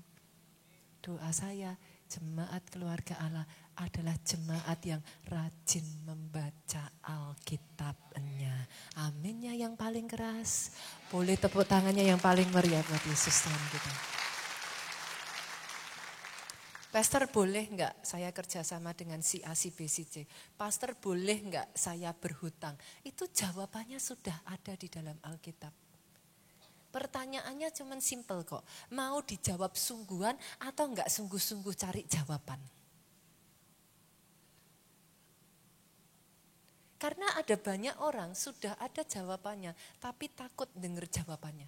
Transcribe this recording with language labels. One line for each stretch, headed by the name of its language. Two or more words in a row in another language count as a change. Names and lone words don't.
Indonesian: Doa saya, jemaat keluarga Allah adalah jemaat yang rajin membaca Alkitabnya. Aminnya yang paling keras. Boleh tepuk tangannya yang paling meriah buat Yesus Tuhan kita. Pastor boleh enggak saya kerjasama dengan si A, si B, si C? Pastor boleh enggak saya berhutang? Itu jawabannya sudah ada di dalam Alkitab. Pertanyaannya cuman simple kok. Mau dijawab sungguhan atau enggak sungguh-sungguh cari jawaban? Karena ada banyak orang sudah ada jawabannya, tapi takut dengar jawabannya.